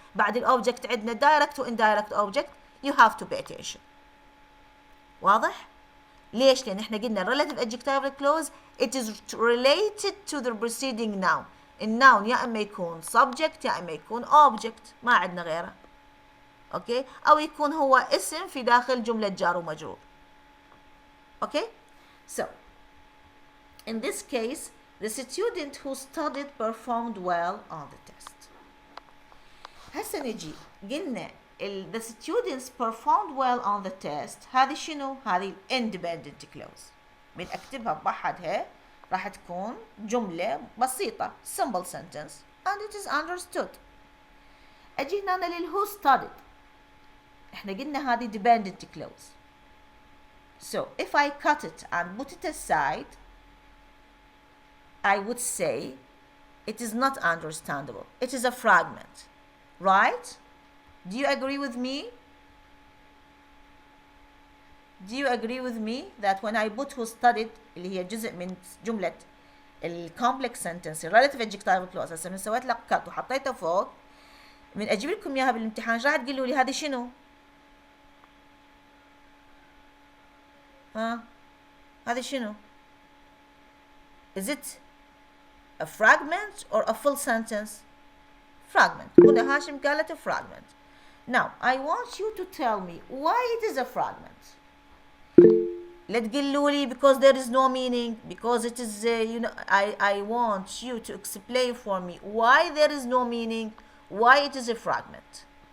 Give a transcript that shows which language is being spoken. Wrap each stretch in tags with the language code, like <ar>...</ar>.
<ar>بعد</ar> <en>object</en> <ar>عندنا</ar> <en>direct و indirect object. you have to pay attention.</en> <ar>واضح؟ ليش؟ لان احنا قلنا</ar> <en>relative adjectival clause it is related to the preceding noun.</en> <ar>الناون يا اما يكون subject يا اما يكون object، ما عندنا غيره. اوكي، او يكون هو اسم في داخل جملة جار ومجرور.</ar> <en>Okay, so in this case the student who studied performed well on the test.</en> <ar>هسه نجي قلنا</ar> <en>the students performed well on the test،</en> <ar>هذه شنو؟ هذه</ar> <en>independent clause.</en> <ar>بنكتبها ببحدها راح تكون جملة بسيطة</ar> <en>simple sentence and it is understood.</en> <ar>أجي هنا لل</ar> <en>who studied،</en> <ar>إحنا قلنا هذه</ar> <en>dependent clause. So if I cut it and put it aside I would say it is not understandable. It is a fragment. Right? Do you agree with me? Do you agree with me that when I put who studied</en> <ar>اللي هي جزء من جملة الكومبلكس سنتنس</ar> <en>relative adjectival clause،</en> <ar>هسه من سويت لك كات وحطيته فوق، من اجيب لكم اياها بالامتحان راح تقولوا لي هذه شنو؟ ها؟ هذه شنو؟</ar> <en>Is it a fragment or a full sentence? Fragment.</en> <ar>هنا هاشم قالت</ar> <en>a fragment. Now I want you to tell me why it is a fragment.</en> <ar>لا تقولوا لي</ar> <en>because there is no meaning, because it is I want you to explain for me why there is no meaning, why it is a fragment.</en>